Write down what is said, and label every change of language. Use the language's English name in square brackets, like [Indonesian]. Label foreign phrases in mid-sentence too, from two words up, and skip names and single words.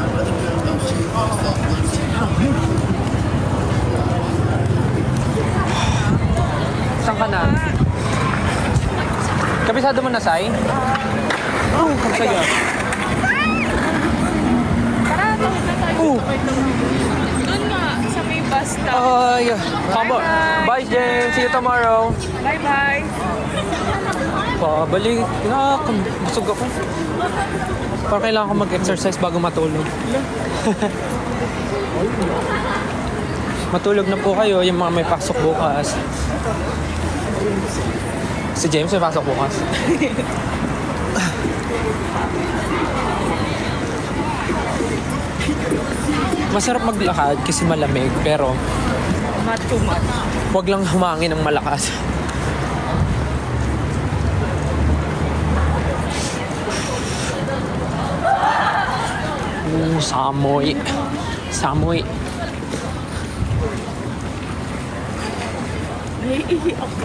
[Filipino] Saan ka na? Kabisado mo na, Sai? Oo, ang saya. Oo. Doon nga, sa may bus stop. Ay, [English] come on. Bye, James. See you tomorrow. Bye-bye. [Filipino] Pabalik. Busog ako. Parang kailangan ko mag-exercise bago matulog. Matulog na po kayo, yung mga may pasok bukas. Si James may pasok bukas. Masarap maglakad kasi malamig, pero [English] Not too much. [Filipino] wag lang humangin ng malakas. Samoy. Samoy. Naiihi ako.